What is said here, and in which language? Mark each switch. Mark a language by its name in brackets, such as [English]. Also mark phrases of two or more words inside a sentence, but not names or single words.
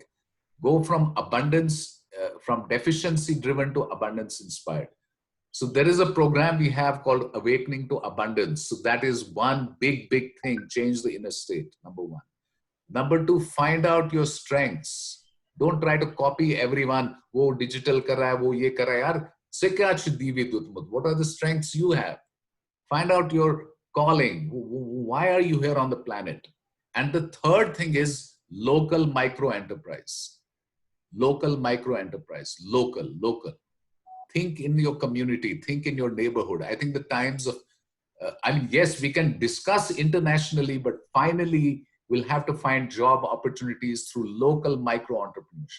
[English] Go from abundance, from deficiency driven to abundance inspired. So there is a program we have called Awakening to Abundance. So that is one big thing, change the inner state, number one. Number two, find out your strengths. Don't try to copy everyone. [Hindi] Wo digital kar raha hai, वो ये कर रहा है। यार, से क्या चिड़ी उटमुट? [English] What are the strengths you have? Find out your calling. Why are you here on the planet? And the third thing is local micro enterprise. Local micro enterprise. Local. Think in your community. Think in your neighborhood. I think the times of, yes, we can discuss internationally, but finally, we'll have to find job opportunities through local micro entrepreneurship.